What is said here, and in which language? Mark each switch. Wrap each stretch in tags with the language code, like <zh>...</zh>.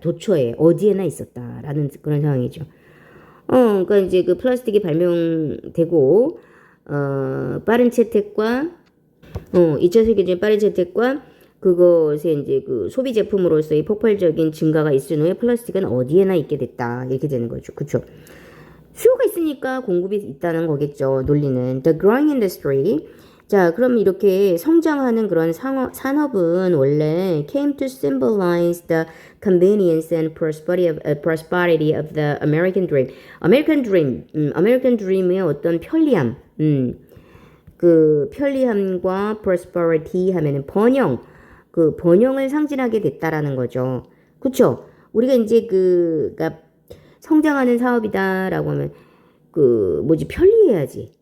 <ko>도처에 어디에나 있었다라는 그런 상황이죠. 그러니까 이제 그 플라스틱이 발명되고 빠른 채택과 2차 세계대전 빠른 채택과 그것에 이제 그 소비 제품으로서의 폭발적인 증가가 있은 후에 플라스틱은 어디에나 있게 됐다. 이렇게 되는 거죠. 그렇죠? 수요가 있으니까 공급이 있다는 거겠죠.</ko> <en>논리는 the growing industry. 자, 그럼 이렇게 성장하는 그런 산업은 원래 came to symbolize the convenience and prosperity of the American dream.</en> <ko>American dream의 어떤 편리함, 그 편리함과 prosperity 하면은 그 번영을 상징하게 됐다라는 거죠. 그쵸? 우리가 이제 그니까 성장하는 사업이다라고 하면 편리해야지.</ko>